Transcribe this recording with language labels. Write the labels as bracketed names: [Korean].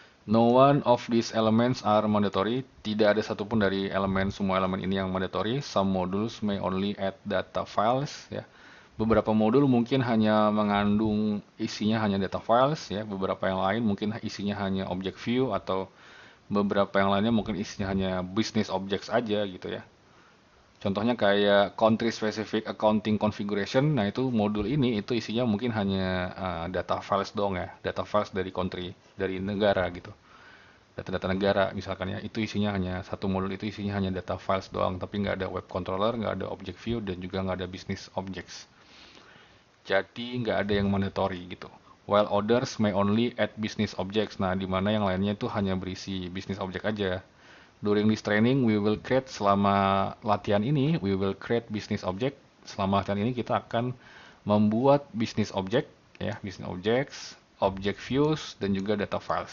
[English] No one of these elements are mandatory. [Indonesian] Tidak ada satupun dari semua elemen ini yang mandatory. [English] Some modules may only add data files. [Indonesian] Ya. Beberapa modul mungkin hanya mengandung isinya hanya data files. Ya. Beberapa yang lain mungkin isinya hanya object view, atau beberapa yang lainnya mungkin isinya hanya business objects aja gitu ya. Contohnya kayak [English] country specific accounting configuration. [Indonesian] Nah, itu modul ini itu isinya mungkin hanya data files doang ya, data files dari country, dari negara gitu. Data-data negara misalkan ya, itu isinya hanya satu modul, itu isinya hanya data files doang, tapi nggak ada web controller, nggak ada object view, dan juga nggak ada business objects. Jadi nggak ada yang mandatory gitu. [English] While others may only add business objects. [Indonesian] Nah, di mana yang lainnya itu hanya berisi business object aja. [English] During this training, we will create, [Indonesian] selama latihan ini, [English] we will create business object. [Indonesian] Selama latihan ini kita akan membuat business object, ya, business objects, object views, dan juga data files.